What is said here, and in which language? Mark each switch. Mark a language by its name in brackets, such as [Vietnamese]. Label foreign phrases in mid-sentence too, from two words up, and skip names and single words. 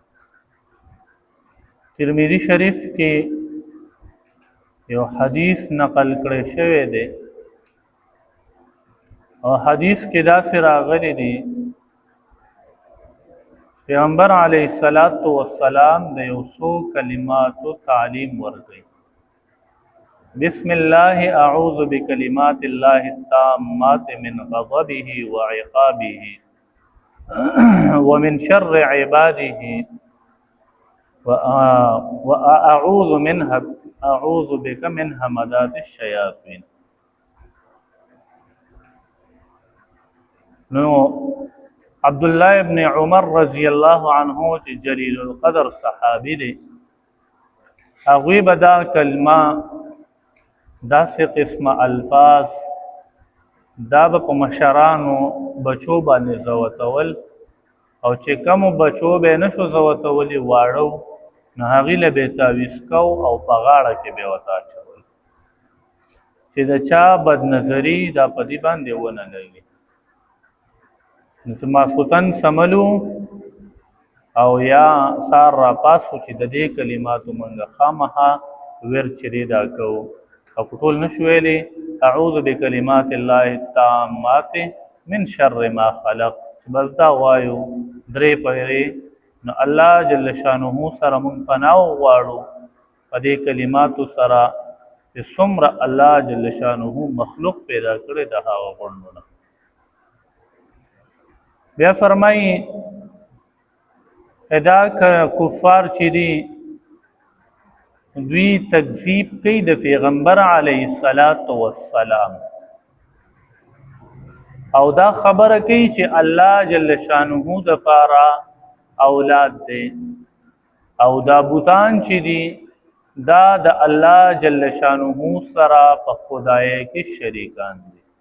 [Pashto] ترمذی شریف کې یو حدیث نقل کړی شوی دی او حدیث کې داسې راغلی دی پیغمبر [Arabic] علیه السلام [Pashto] د یو څو کلماتو تعلیم ورکړي. [Arabic] بسم الله اعوذ بکلمات الله التامات من غضبه وعقابه ومن شر عباده اعوذ بك من همدات الشياطين. [Pashto] نو عبد الله ابن عمر [Arabic] رضی الله عنه [Pashto] چې جلیل القدر صحابي دی، هغوی به دا کلمه داسې قسمه الفاظ دا به په مشرانو بچو باندې زوتول، او چې کومو بچو به نشو زوتولی واړو نو هغې له به تعویض کو او په غاړه کې به ورته اچول چې د چا بدنظري دا په دې باندې ونه لګي. نو چې ماسخوتن سملو او یا سار را پاسو چې د دې کلماتو منګه خامخا ورچرې دا کو او ټول نشو ویلې [Arabic] اعوذ بکلمات الله التامات من شر ما خلق، [Pashto] چې بس دا وایو درې پیرې نو الله [Arabic] جل شانه [Pashto] سره مونږ پناه وغواړو په دې کلماتو سره چې څومره الله [Arabic] جل شانه [Pashto] مخلوق پیدا کړی د هغه غوندونه. بیا فرمایي ادا کفار چې دي دوی تکذیب کوي د پیغمبر [Arabic] علیه السلام [Pashto] او دا خبره کوي چې الله [Arabic] جل شانه [Pashto] د فارا اولاد دی او دا بوتان چې دي دا د الله [Arabic] جل شانه [Pashto] سره په خدای کې شریکان دي.